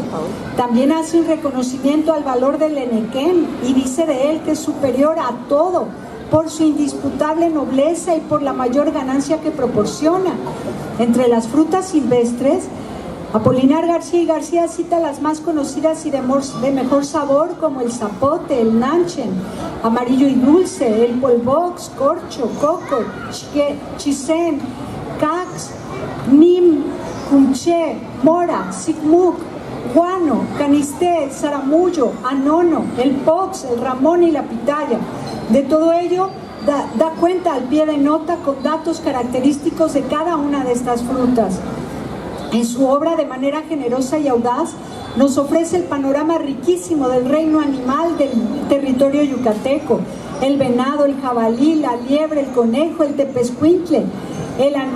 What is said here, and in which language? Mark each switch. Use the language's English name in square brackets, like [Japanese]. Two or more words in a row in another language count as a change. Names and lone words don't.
[Spanish] También hace un reconocimiento al valor del enequén y dice de él que es superior a todo por su indisputable nobleza y por la mayor ganancia que proporciona. Entre las frutas silvestres, Apolinar García y García cita las más conocidas y de mejor sabor, como el zapote, el nanchen, amarillo y dulce, el polvox, corcho, coco, chisén, cax, nim, cunché, mora, sigmuc, guano, canisté, el zaramullo, anono, el pox, el ramón y la pitaya. De todo ello da cuenta al pie de nota con datos característicos de cada una de estas frutas. En su obra, de manera generosa y audaz, nos ofrece el panorama riquísimo del reino animal del territorio yucateco, el venado, el jabalí, la liebre, el conejo, el tepezcuintle, el